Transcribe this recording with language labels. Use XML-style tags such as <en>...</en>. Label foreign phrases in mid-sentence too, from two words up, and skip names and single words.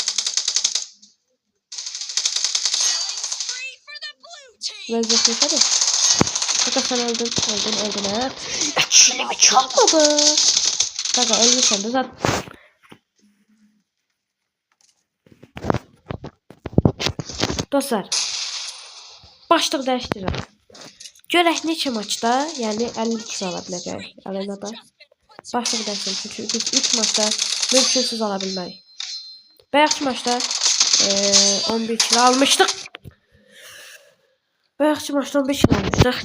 <tr>Lezzetli hadi. Kaka sen öldün ha. Çilimi çalmadı. Kaka ölmüşsün de zaten. Dostlar.</tr> <az>Başlık dəyişdirirəm. Görək neçə maçda, yəni 50 kişi ala biləcək arenada. Başlık dəyişdirirəm çünki biz 3 maçda mümkünsüz ala bilmərik. Bayaqki maçda 11 kilo almışdıq. Bayaqki maçda 15 kilo almışdıq.</az>